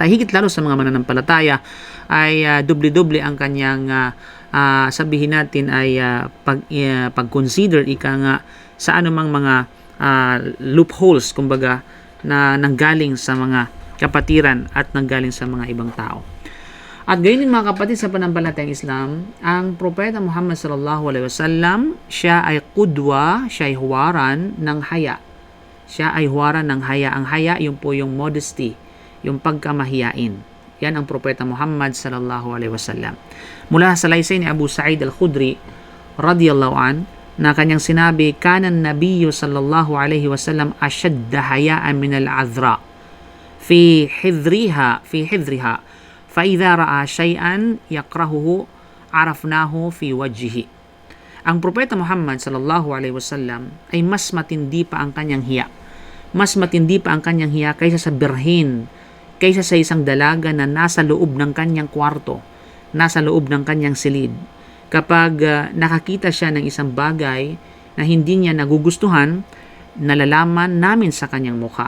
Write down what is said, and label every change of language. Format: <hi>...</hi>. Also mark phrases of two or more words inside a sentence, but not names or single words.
<tl>Higit lalo sa mga mananampalataya ay doble-doble ang kanyang sabihin natin ay pag-consider sa anumang mga loopholes, kumbaga, na nanggaling sa mga kapatiran at nanggaling sa mga ibang tao. At gayon din, mga kapatid sa pananampalatayang Islam, ang Propeta Muhammad</tl> <ar>صلى الله عليه وسلم,</ar> <tl>siya ay qudwa, siya ay huwaran ng haya. Siya ay huwaran ng haya. Ang haya, yun po yung modesty, yung pagkamahiyain. Yan ang Propeta Muhammad</tl> <ar>صلى الله عليه وسلم.</ar> <tl>Mula sa laysay ni Abu Sa'id al-Khudri</tl> <ar>رضي الله عن,</ar> <tl>na kanyang sinabi,</tl> <ar>"كان النبي صلى الله عليه وسلم أشد حياء من العذراء في خدرها فإذا رأى شيئا يكرهه عرفناه في وجهه."</ar> <tl>Ang Propeta Muhammad</tl> <ar>صلى الله عليه وسلم</ar> <tl>ay mas matindi pa ang kanyang hiya. Mas matindi pa ang kanyang hiya kaysa sa birhen, kaysa sa isang dalaga na nasa loob ng kanyang kwarto, nasa loob ng kanyang silid. Kapag nakakita siya ng isang bagay na hindi niya nagugustuhan, nalalaman namin sa kanyang mukha.</tl>